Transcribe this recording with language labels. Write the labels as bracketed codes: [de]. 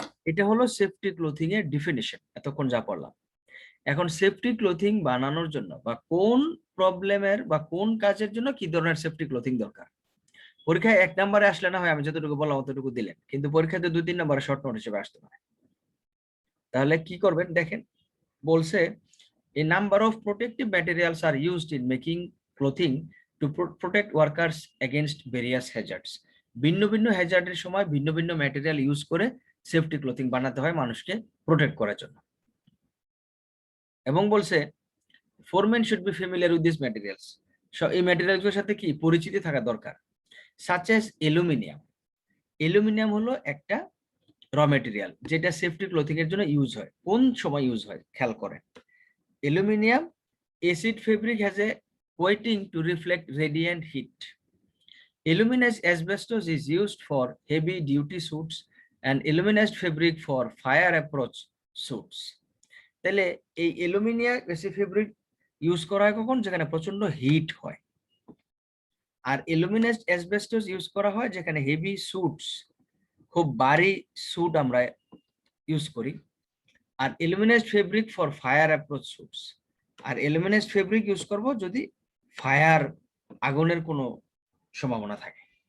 [bn] এটা হলো safety clothing এর ডেফিনিশন, এতক্ষণ যা পড়লাম। এখন সেফটি ক্লোথিং বানানোর জন্য বা কোন প্রবলেমের বা কোন কাজের জন্য কি ধরনের সেফটি ক্লোথিং দরকার, পরীক্ষায় 1 নম্বরে আসলে না হয় আমি যতটুকু বললাম অতটুকু দিলেন, কিন্তু পরীক্ষাতে 2-3 নম্বরে শর্ট নোট হিসেবে আসতে পারে। তাহলে কি করবেন দেখেন, বলছে [en] a number of protective materials are used in making clothing to protect workers against various hazards. [bn] ভিন্ন ভিন্ন হ্যাজার্ডের সময় ভিন্ন ভিন্ন ম্যাটেরিয়াল ইউজ করে সেফটি ক্লোথিং বানাতে হয় মানুষকে প্রোটেক্ট করার জন্য। এবং বলছে [en] foremen should be familiar with these materials. [bn] এই ম্যাটেরিয়ালগুলোর সাথে কি পরিচিতি থাকা দরকার। [en] such as aluminium. [bn] অ্যালুমিনিয়াম হলো একটা র ম্যাটেরিয়াল যেটা সেফটি ক্লোথিং এর জন্য ইউজ হয়। কোন সময় ইউজ হয় খেয়াল করেন। [en] Aluminium acid fabric has a coating to reflect radiant heat. Aluminized asbestos is used for heavy duty suits and aluminized fabric for fire approach suits. [bn] তাহলে এই অ্যালুমিনিয়াম এসিড ফেব্রিক ইউজ করা হয় কখন, যেখানে প্রচন্ড হিট হয়। আর অ্যালুমিনাইজড অ্যাসবেস্টস ইউজ করা হয় যেখানে হেভি স্যুটস, খুব ভারী স্যুট আমরা ইউজ করি। আর [en] aluminised fabric for fire approach suits, [bn] আর অ্যালুমিনাইজড fabric use করব যদি ফায়ার, আগুনের কোনো সম্ভাবনা থাকে।